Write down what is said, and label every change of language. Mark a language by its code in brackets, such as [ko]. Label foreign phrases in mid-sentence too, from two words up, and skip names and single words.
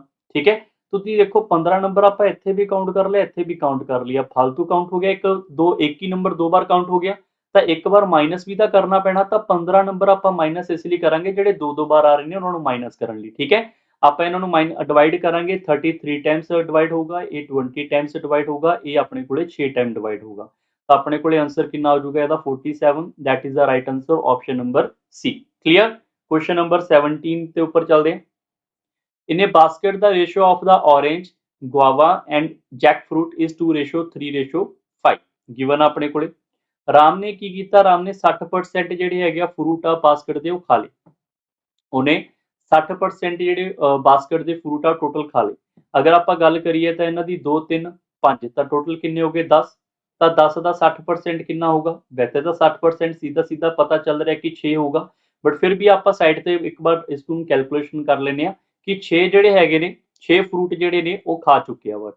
[pa] ਠੀਕ ਹੈ, ਤੁਸੀਂ ਦੇਖੋ 15 ਨੰਬਰ ਆਪਾਂ ਇੱਥੇ ਵੀ ਕਾਊਂਟ ਕਰ ਲਿਆ, ਇੱਥੇ ਵੀ ਕਾਊਂਟ ਕਰ ਲਿਆ, ਫालतू ਕਾਊਂਟ ਹੋ ਗਿਆ, ਇੱਕ ਹੀ ਨੰਬਰ ਦੋ ਵਾਰ ਕਾਊਂਟ ਹੋ ਗਿਆ, ਤਾਂ ਇੱਕ ਵਾਰ ਮਾਈਨਸ ਵੀ ਤਾਂ ਕਰਨਾ ਪੈਣਾ। ਤਾਂ 15 ਨੰਬਰ ਆਪਾਂ ਮਾਈਨਸ ਇਸ ਲਈ ਕਰਾਂਗੇ ਜਿਹੜੇ ਦੋ ਵਾਰ ਆ ਰਹੇ ਨੇ ਉਹਨਾਂ ਨੂੰ ਮਾਈਨਸ ਕਰਨ ਲਈ। ਠੀਕ ਹੈ, ਆਪਾਂ ਇਹਨਾਂ ਨੂੰ ਡਿਵਾਈਡ ਕਰਾਂਗੇ, 33 [en] times divide [pa] ਹੋਊਗਾ, ਇਹ 20 [en] times divide [pa] ਹੋਊਗਾ, ਇਹ ਆਪਣੇ ਕੋਲੇ 6 [en] time divide [pa] ਹੋਊਗਾ। ਤਾਂ ਆਪਣੇ ਕੋਲੇ ਆਂਸਰ ਕਿੰਨਾ ਹੋ ਜਾਊਗਾ ਇਹਦਾ 47। [en] That is the right answer option number C. [pa] क्लियर। [en] question number [pa] 17 ਤੇ ਉੱਪਰ ਚੱਲਦੇ ਹਾਂ। [en] In a basket the ratio of the orange, guava and jackfruit is 2:3:5 given [pa] ਆਪਣੇ ਕੋਲੇ। ਰਾਮ ਨੇ ਕੀ ਕੀਤਾ, ਰਾਮ ਨੇ 60% ਜਿਹੜੇ ਹੈਗੇ ਆ ਫਰੂਟ ਆ ਬਾਸਕਟ ਦੇ ਉਹ ਖਾ ਲਏ, ਉਹਨੇ 60% ਜਿਹੜੇ ਬਾਸਕਟ ਦੇ ਫਰੂਟ ਆ ਟੋਟਲ ਖਾ ਲਏ। ਅਗਰ ਆਪਾਂ ਗੱਲ ਕਰੀਏ ਤਾਂ ਇਹਨਾਂ ਦੀ 2 3 5 ਤਾਂ ਟੋਟਲ ਕਿੰਨੇ ਹੋ ਗਏ 10। ਤਾਂ 10 ਦਾ 60% ਕਿੰਨਾ ਹੋਊਗਾ, ਵੈਸੇ ਤਾਂ 60% ਸਿੱਧਾ ਸਿੱਧਾ ਪਤਾ ਚੱਲ ਰਿਹਾ ਕਿ 6 ਹੋਊਗਾ, ਬਟ ਫਿਰ ਵੀ ਆਪਾਂ ਸਾਈਡ ਤੇ ਇੱਕ ਵਾਰ ਇਸ ਨੂੰ ਕੈਲਕੂਲੇਸ਼ਨ ਕਰ ਲੈਂਦੇ ਆ ਕਿ 6 ਜਿਹੜੇ ਹੈਗੇ ਨੇ 6 ਫਰੂਟ ਜਿਹੜੇ ਨੇ ਉਹ ਖਾ ਚੁੱਕਿਆ ਵਾ।